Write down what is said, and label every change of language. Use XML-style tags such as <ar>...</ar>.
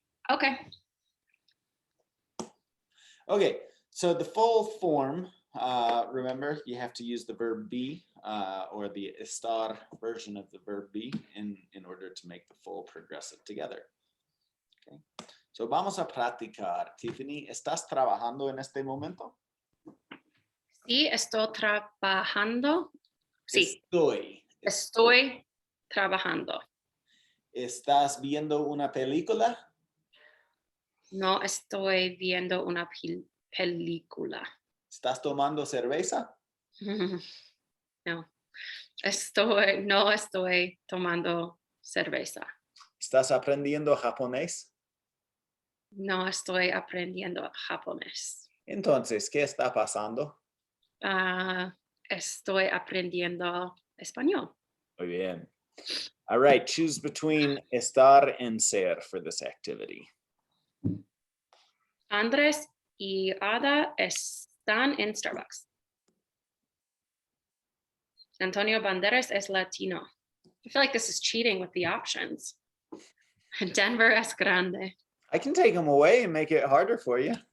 <en>Okay. Okay, so the full form, remember, you have to use the verb be or the estar version of the verb be in order to make the full progressive together. Okay, so</en> <es>vamos a practicar. Tiffany, ¿estás trabajando en este momento? Sí, estoy trabajando. Sí, Estoy trabajando. ¿Estás viendo una película? No estoy viendo una película. ¿Estás tomando cerveza? No. No estoy tomando cerveza. ¿Estás aprendiendo japonés? No estoy aprendiendo japonés. Entonces, ¿qué está pasando? Estoy aprendiendo español. Muy bien.</es> <en>All right, choose between estar and ser for this activity.</en> <es>Andrés y Ada están en Starbucks. Antonio Banderas es latino.</es> <en>I feel like this is cheating with the options.</en> <es>Denver es grande.</es> <en>I can take them away and make it harder for you.</en>